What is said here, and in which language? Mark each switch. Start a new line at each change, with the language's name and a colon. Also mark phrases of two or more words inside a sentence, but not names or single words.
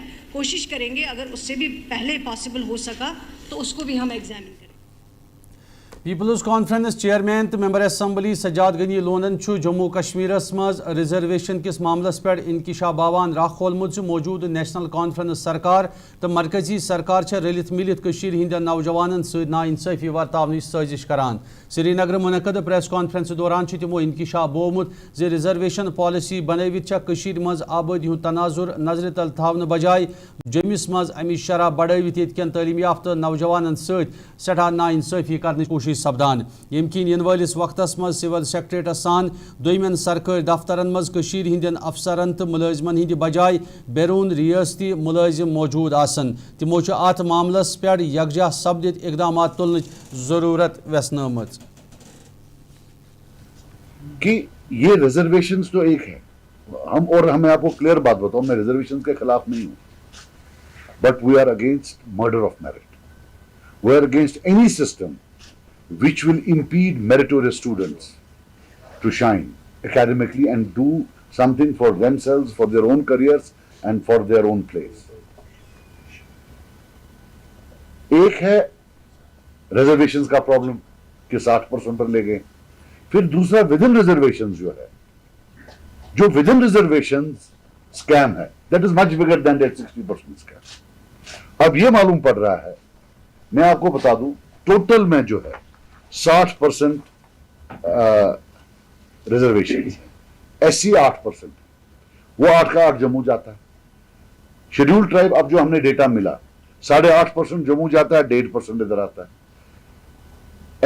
Hindi: कोशिश करेंगे अगर उससे भी पहले पॉसिबल हो सका तो उसको भी हम एग्जामिन करें।
Kashmiri: पीपल्स कॉन्फ्रेंस चेयरमैन तो
English: member assembly
Kashmiri: सज्जाद गनी लोनन जम्मू कश्मीर मज रिजर्वेशन किस मामलस पे इंकिशाफ आवान राह खोलमुत मौजूद नेशनल कॉन्फ्रेंस सरकार तो मरकजी सरकार रलित मिलित हिंद नौजवान सद नाइंसाफी वर्तावन साजिश करान। श्रीनगर मुनक़द
English: press conference
Kashmiri: दौरान तिमो इंकिशाफ बोमुत जे
English: reservation policy
Kashmiri: बनवित मज आबादी हुंद तनाजुर नजर तल थावन बजाय जमिस मज अमी शरह बढ़वित तालीम याफ्ता नौजवान सद सठा नाइंसाफी करने कोशिश कोशिश सपदान यम किन इन वालिस वक्तस मज सिविल सेक्रेटरीस सान दोयमन सरकारी दफ्तरन मज कशीर हिंदन अफसरन तो मुलाजिमन हिंद बजाय बैरून रियासती मुलाजिम मौजूद आसन तिमो अत मामलस पे यकजा सपदित इकदाम तुलने जरूरत व्यसनमत
Hindi: कि ये रिजर्वेशंस तो एक है मैं आपको क्लियर बात बताऊं, मैं रिजर्वेशंस के खिलाफ नहीं हूं,
English: but we are against murder of merit. We are against any system which will impede meritorious students to shine academically and do something for themselves, for their own careers and for their own place.
Hindi: एक है रिजर्वेशंस का प्रॉब्लम कि 60% पर ले गए. फिर दूसरा
English: within reservations
Hindi: जो है, जो
English: within reservations scam
Hindi: है,
English: That is much bigger than that 60% scam.
Hindi: अब ये मालूम पड़ रहा है, मैं आपको बता दूं, टोटल में जो है 60% रिजर्वेशन, SC 8%, वो 8 का 8 जम्मू जाता है.
English: Schedule Tribe,
Hindi: अब जो हमने डेटा मिला, 8.5% जम्मू जाता है, 1.5% इधर आता है.